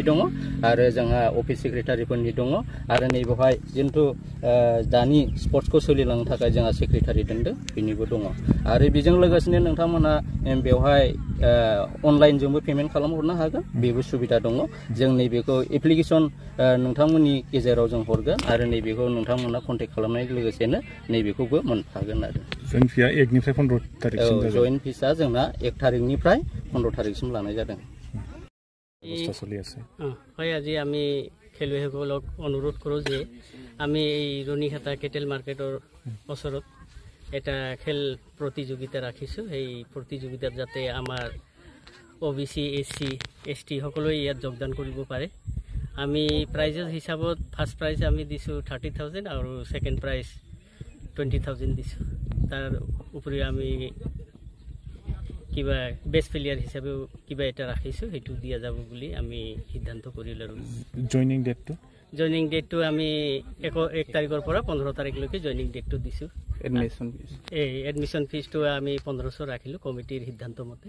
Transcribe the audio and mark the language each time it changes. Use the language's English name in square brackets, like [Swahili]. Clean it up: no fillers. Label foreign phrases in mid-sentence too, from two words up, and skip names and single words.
[Bodo] दङ आरो जोंहा अफिस सेक्रेटारिफोरनि दङ आरो नैबेवहाय जिन्तु दानि स्पर्ट्सखौ सोलिलांनो थाखाय जोंहा सेक्रेटारि दोनदों बेनिबो दङ आरो बेजों लोगोसेनो नोंथांमोना बेवहाय अनलाइनजोंबो पेमेन्ट खालामहरनो हागोन बेबो सुबिदा दङ जों नैबेखौ एप्लिकेसन नोंथांमोननि गेजेराव जों हरगोन आरो नैबेखौ नोंथांमोना कन्टेक्ट खालामनाय लोगोसेनो नैबेखौबो मोनफागोन आरो जइन फिया 1 निफ्राय 15 तारिखसिम जइन फिसा जोंना 1 तारिखनिफ्राय 15 तारिखसिम लानाय जादों [Assamese] অৱস্থা চলি আছে হয় আজি আমি খেলুৱৈসকলক অনুৰোধ কৰোঁ যে আমি এই ৰণীখাতা কেটেল মাৰ্কেটৰ ওচৰত এটা খেল প্ৰতিযোগিতা ৰাখিছোঁ এই প্ৰতিযোগিতাত যাতে আমাৰ OBC SC ST সকলোৱে ইয়াত যোগদান কৰিব পাৰে আমি প্ৰাইজেছ হিচাপত [English] first prize [Assamese] আমি দিছোঁ 30,000 আৰু [English] second prize [Assamese] 20,000 দিছোঁ তাৰ উপৰি আমি কিবা [English] best player [Assamese] হিচাপে কিবা এটা ৰাখিছোঁ সেইটো দিয়া যাব বুলি আমি সিদ্ধান্ত কৰিলোঁ আৰু [English] joining date [Assamese] আমি 1 তাৰিখৰ পৰা 15 তাৰিখলৈকে [English] joining date [Assamese] দিছোঁ [English] admission fees [Assamese] আমি 1500 ৰাখিলোঁ কমিটিৰ সিদ্ধান্ত মতে